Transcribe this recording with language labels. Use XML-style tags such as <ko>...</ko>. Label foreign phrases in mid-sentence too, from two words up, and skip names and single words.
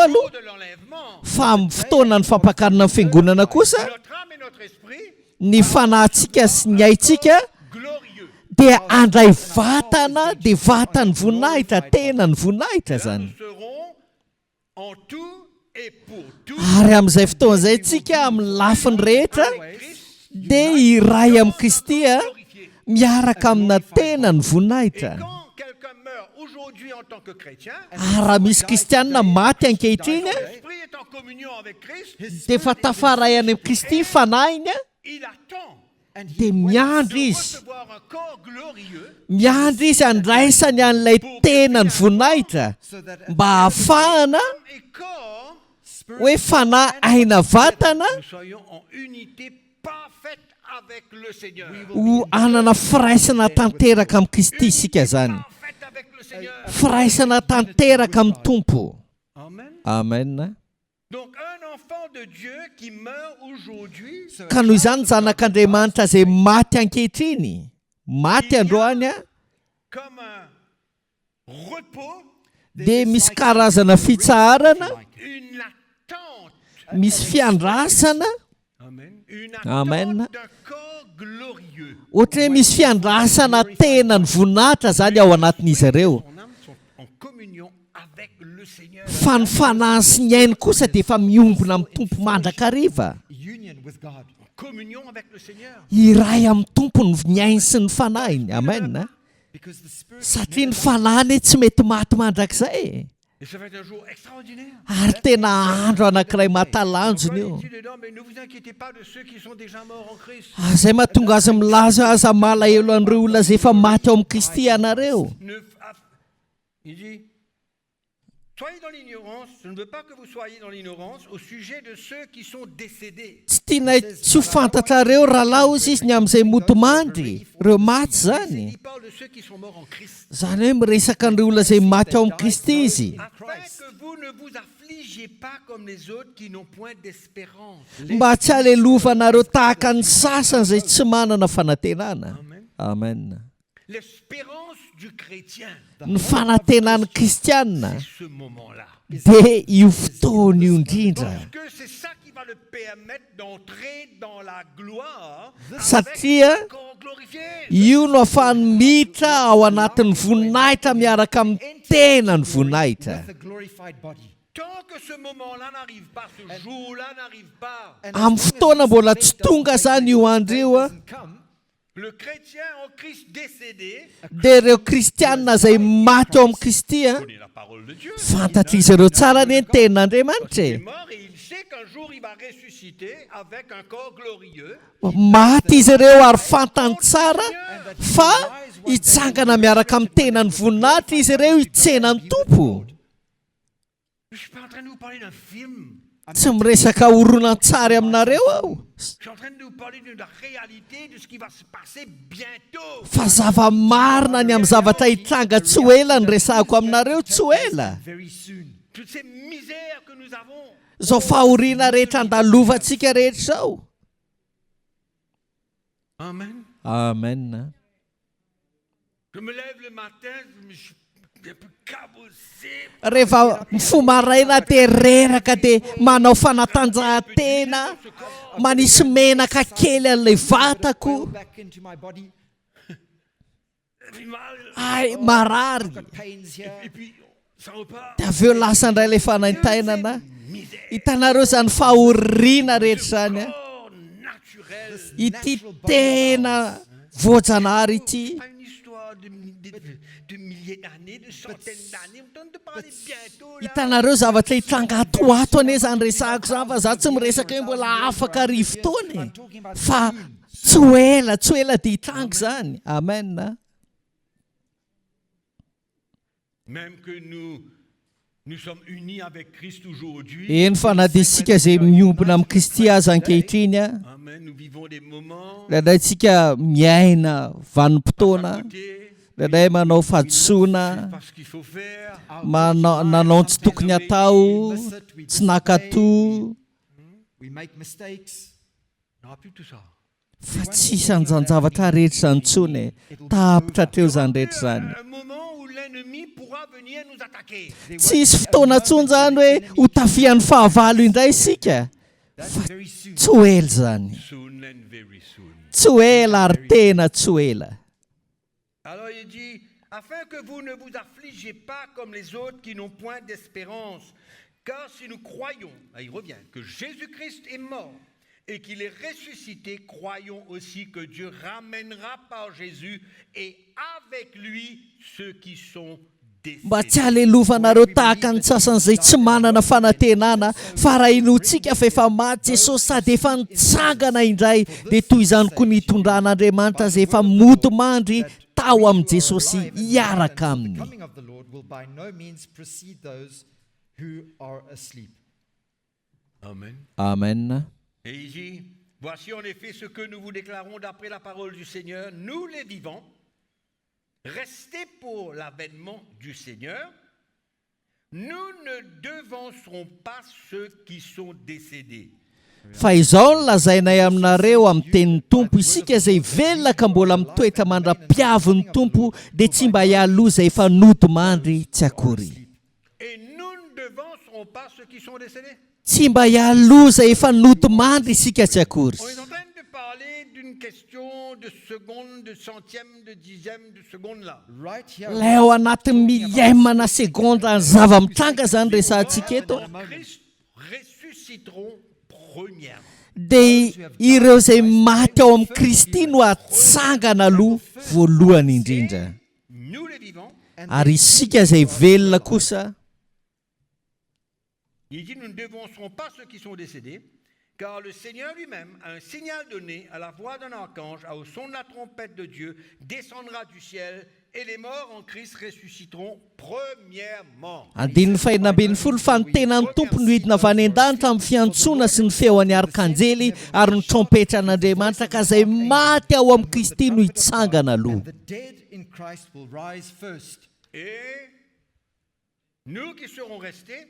<fr>Jour</fr> <mg>aloha.</mg> <fr>de l'enlèvement,</fr> <mg>Fa amin'ny fotoana ny fampakarana amin'ny fiangonana kosa,</mg> <fr>notre âme et notre esprit,</fr> <mg>ny fanahintsika sy ny aintsika</mg> <fr>glorieux.</fr> <mg>dia andray vatana, dia vatany voninahitra, tena ny voninahitra</mg> <fr>Là,</fr> <mg>zany.</mg> <fr>nous serons en tout et pour tout</fr> <mg>Ary amin'izay fotoana izay tsika amin'ny lafiny rehetra</mg> <fr>avec Christ</fr> <mg>dia iray amin'ny Kristy a,</mg> <fr>glorifié.</fr> <mg>miaraka amina tena ny</mg> <fr>Et</fr> <mg>voninahitra.</mg> <fr>quand quelqu'un meurt aujourd'hui en tant que chrétien,</fr> <mg>Ary raha misy kristianina maty ankehitriny a,</mg> <fr>l'esprit est en communion avec Christ,</fr> <mg>dia efa tafaray any amin'ny Kristy fanahiny a,</mg> <fr>il attend</fr> <en>and he</en> <mg>dia miandry</mg> <fr>de</fr> <mg>izy.</mg> <fr>recevoir un corps glorieux</fr> <mg>Miandry izy andraisany an'ilay tena ny voninahitra</mg> <en>so that</en> <mg>mba ahafahana</mg> <fr>et corps,</fr> <mg>hoe fanahy, aina, vatana</mg> <fr>nous soyons en unité parfaite avec le Seigneur.</fr> <mg>ho anana firaisana tanteraka amin'ny Kristy isika zany.</mg> <fr>Parfaite avec le Seigneur.</fr> <mg>Firaisana tanteraka amin'ny Tompo.</mg> <fr>Amen.</fr> <mg>Amen.</mg> <fr>Donc un enfant de Dieu qui meurt aujourd'hui,</fr> <mg>Ka noho izany zanak'Andriamanitra izay maty ankehitriny, maty androany a,</mg> <fr>comme un repos,</fr> <mg>dia misy karazana fitsaharana,</mg> <fr>une attente.</fr> <mg>misy fiandrasana,</mg> <fr>Amen. Une</fr> <mg>Amen.</mg> <fr>attente d'un corps glorieux.</fr> <mg>ohatra hoe misy fiandrasana tena ny voninahitra zany ao anatin'izy ireo.</mg> <fr>Son âme sont en communion avec le Seigneur.</fr> <mg>Fa ny fanahy sy ny ainy kosa dia efa miombona amin'ny Tompo mandrakariva.</mg> <en>union with God.</en> <fr>Communion avec le Seigneur.</fr> <mg>Iray amin'ny Tompo ny ainy sy ny fanahiny. Amen.</mg> <en>Because the Spirit</en> <mg>Satria ny fanahiny tsy mety maty mandrakizay.</mg> <fr>Et ça va être un jour extraordinaire.</fr> <mg>Ary tena andro anankiray mahatalanjona io.</mg> <fr>Ici dedans, mais ne vous inquiétez pas de ceux qui sont déjà morts en Christ.</fr> <mg>Izay mahatonga azy milaza aza malahelo an'ireo olona izay efa maty ao amin'ny Kristy ianareo.</mg> <fr>Il dit, soyez dans l'ignorance, je ne veux pas que vous soyez dans l'ignorance au sujet de ceux qui sont décédés.</fr> <mg>Tsy tiana tsy ho fantatrareo rahalao izy ny amin'izay motomandry, ireo maty zany.</mg> <fr>Il parle de ceux qui sont morts en Christ.</fr> <mg>Zany hoe miresaka an'ireo olona izay maty ao amin'ny Kristy izy.</mg> <fr>Afin que vous ne vous affligiez pas comme les autres qui n'ont point d'espérance.</fr> <mg>Mba tsy alelovanareo tahaka ny sasany izay tsy manana fanantenana. Amen.</mg> <fr>L'espérance du chrétien,</fr> <mg>ny fanantenan'ny kristianina</mg> <fr>c'est ce moment-là.</fr> <mg>dia io fotoana io indrindra</mg> <fr>Parce que c'est ça qui va le permettre d'entrer dans la gloire</fr> <mg>satria</mg> <fr>avec un corps glorifié.</fr> <mg>io no ahafahany miditra ao anatin'ny voninahitra miaraka amin'ny tenany voninahitra</mg> <en>with the glorified body.</en> <fr>Tant que ce moment-là n'arrive pas, ce jour-là n'arrive pas,</fr> <en>And</en> <mg>amin'ny</mg> <en>as long</en> <mg>fotoana</mg> <en>as</en> <mg>mbola</mg> <en>this</en> <mg>tsy</mg> <en>day</en> <mg>tonga zany io andro io a</mg> <en>doesn't come,</en> <fr>le chrétien en Christ décédé</fr> <mg>dia ireo kristianina izay maty ao amin'ny kristy a</mg> <fr>connaît la parole de Dieu.</fr> <mg>fantatra izy ireo tsara ny tenin'andriamanitra</mg> <fr>Il est e. mort et il sait qu'un jour il va ressusciter avec un corps glorieux.</fr> <mg>maty izy ireo ary fantany tsara fa hitsangana miaraka amin'ny tenany voninahitra izy ireo hitsenany tompo</mg> <fr>Je ne suis pas en train de vous parler d'un film.</fr> <mg>tsy miresaka horonan-tsary aminareo aho</mg> <fr>Je suis en train de vous parler de la réalité de ce qui va se passer bientôt.</fr> <mg>fa zava-marina ny amin'ny zavatra hitranga tsy ho ela ny resahako aminareo tsy ho ela</mg> <en>very soon.</en> <fr>Toutes ces misères que nous avons.</fr> <mg>zao fahoriana rehetra andalovantsika rehetra zao Amen. amen</mg> <fr>Je me lève le matin, je suis un peu cabossé.</fr> <mg>rehefa mifomaraina dia reraka dia manao fanatanjahantena manisy menaka kely an'ilay vatako</mg> <en>Back into my body,</en> <fr>J'ai mal.</fr> <mg>ay marary</mg> <en>got pains here.</en> <fr>Et puis, ça repart.</fr> <mg>dia avy eo lasa indray ilay fanaintainana</mg> <fr>Misère.</fr> <mg>hitanareo zany fahoriana rehetra zany a</mg> <fr>Corps naturel.</fr> <mg>ity tena voajanahary ity</mg> <fr>Pas une histoire de milliers d'années, de centaines d'années. On tente de parler bientôt. Là.</fr> <mg>hitanareo zavatra hitranga atoato ane zany resahako zany fa za tsy miresaka hoe mbola afaka ry fotoana e. fa tsy ho ela dia hitranga zany amen</mg> <fr>Même que nous sommes unis avec Christ aujourd'hui.</fr> <mg>eny fa na dia isika izay miombona amin'ny kristy azy ankehitriny a Amen.</mg> <fr>Nous vivons des moments.</fr> <mg>indraindray tsika miaina vanim-potoana</mg> <fr>Côté,</fr> <mg>indraindray manao</mg> <fr>c'est</fr> <mg>fahadisoana</mg> <fr>pas ce qu'il faut faire.</fr> <mg>nanao tsy tokony atao tsy nakato</mg> <en>We make mistakes.</en> <fr>On n'aura plus tout ça.</fr> <mg>fa tsisy an'izany zavatra rehetra zany ntsony e tapitra hatreo zany rehetra zany</mg> <fr>Un moment où l'ennemi pourra venir nous attaquer.</fr> <mg>tsisy fotoana ntsony zany hoe ho tafian'ny fahavalo indray isika</mg> <en>That's very soon.</en> <mg>tsy ho ela zany</mg> <en>Soon and very soon.</en> <mg>tsy ho ela ary tena tsy ho ela</mg> <fr>Alors il dit, afin que vous ne vous affligez pas comme les autres qui n'ont point d'espérance. Car si nous croyons, là il revient, que Jésus-Christ est mort et qu'il est ressuscité, croyons aussi que Dieu ramènera par Jésus et avec lui ceux qui sont</fr> <mg>mba</mg> <fr>décédés.</fr> <mg>tsy alelovanareo tahaka ny sasan'izay tsy manana fanantenana fa raha inoantsika fa efa maty jesosy sady efa nitsangana indray dia toy izany koa ny hitondran'andriamanitra izay efa mody mandry tao amin'i jesosy hiaraka</mg> <en>The</en> <mg>aminy</mg> <en>coming of the Lord will by no means precede those who are asleep. Amen.</en> <mg>amen</mg> <fr>Et il dit, voici en effet ce que nous vous déclarons d'après la parole du Seigneur, nous les vivants, restez pour l'avènement du Seigneur, nous ne devancerons pas ceux qui sont décédés.</fr> <mg>fa izao no lazainay aminareo amin'ny tenin'ny tompo isika izay velona ka mbola mitoetra mandra-piavy ny tompo dia tsy mba hialoza efa nody mandry tsy akory</mg> <fr>Et nous ne devancerons pas ceux qui sont décédés.</fr> <mg>tsy mba hialoza efa nody mandry isika tsy akory</mg> <fr>On est en train de parler d'une question de seconde, de centième, de dixième, de seconde là.</fr> <en>Right here,</en> <mg>lay ao anatin'ny miaimana segonda ny zava-mitranga zany resantsika eto</mg> <fr>Christ ressusciteront premièrement.</fr> <mg>dia ireo izay maty ao amin'ny kristy no atsangana aloha voalohany indrindra</mg> <fr>Nous les vivants,</fr> <mg>ary isika izay velona kosa</mg> <fr>il dit nous ne devancerons pas ceux qui sont décédés, car le Seigneur lui-même a un signal donné à la voix d'un archange, au son de la trompette de Dieu, descendra du ciel, et les morts en Christ ressusciteront premièrement.</fr> <mg>andininy fahinambin'ny folo fa ny tenan'ny tompo no hidina avy any an-danitra amin'ny fiantsoana sy ny feon'ny arkanjely ary ny trompetra an'andriamanitra ka izay maty ao amin'ny kristy no hitsangana aloha</mg> <en>the dead in Christ will rise first.</en> <fr>Et nous qui serons restés,</fr>